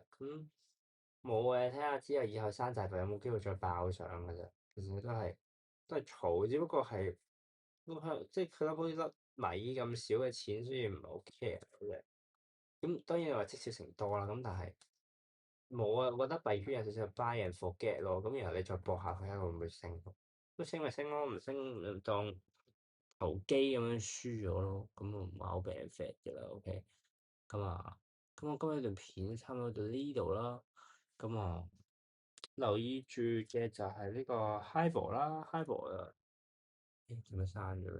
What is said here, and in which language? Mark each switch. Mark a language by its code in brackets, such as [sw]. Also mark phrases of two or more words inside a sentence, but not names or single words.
[yue] 咁冇嘅，睇下之後以後山寨幣有冇機會再爆上嘅啫。其實都係儲，只不過係即係佢得好似粒米咁少嘅錢，所以唔係好 care 嘅。咁當然你話積少成多啦，咁但係冇啊，我覺得幣圈有少少 [en] buy and forget [yue] 咯。咁然後你再搏下佢睇下會唔會升，都升咪升咯，唔升就當投機咁樣輸咗咯。咁我唔係好俾人 fat 嘅啦，OK。咁啊，咁我今日段片差唔多到呢度啦。咁啊，留意住嘅就係呢個 HIBOR 啦，HIBOR 啊，誒點解刪咗嘅？